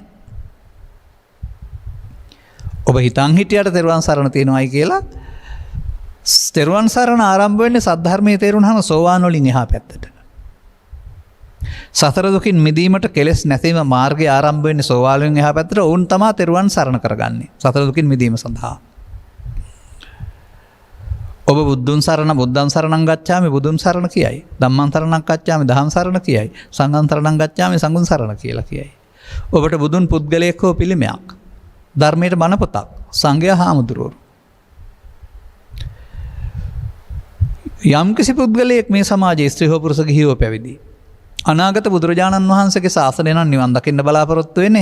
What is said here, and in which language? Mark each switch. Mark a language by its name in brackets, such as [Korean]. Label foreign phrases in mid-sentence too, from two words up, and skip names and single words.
[Sinhala] ඔබ හිතන් හිටියට තෙරුවන් සරණ තියෙනවායි කියලා තෙරුවන් සරණ ආරම්භ වෙන්නේ සද්ධර්මයේ තේරුණාම සෝවාන් වලින් එහා පැත්තට. සතර දුකින් මිදීමට කෙලෙස් නැතිවීම මාර්ගය ආරම්භ වෙන්නේ සෝවාන් වලින් එහා පැත්තට. ඔවුන් තමයි තෙරුවන් සරණ කරගන්නේ සතර දුකින් මිදීම සඳහා. ඔබ බුදුන් [Pali] සරණං ගච්ඡාමි [Sinhala] බුදුන් සරණ කියයි. [Pali] ධම්මං සරණං ගච්ඡාමි [Sinhala] ධම්ම සරණ කියයි. [Pali] සංඝං සරණං ගච්ඡාමි [Sinhala] සංඝං සරණ කියලා කියයි. ඔබට බුදුන් පුද්ගලයෙක් හෝ පිළිමයක්, ධර්මයට බණ පොතක්, සංඝයා හාමුදුරුවෝ. යම්කිසි පුද්ගලයෙක් මේ සමාජයේ ස්ත්‍රී හෝ පුරුෂ ගිහි හෝ පැවිදි අනාගත බුදුරජාණන් වහන්සේගේ ශාසනය නම් නිවන් දකින්න බලාපොරොත්තු වෙන්නේ.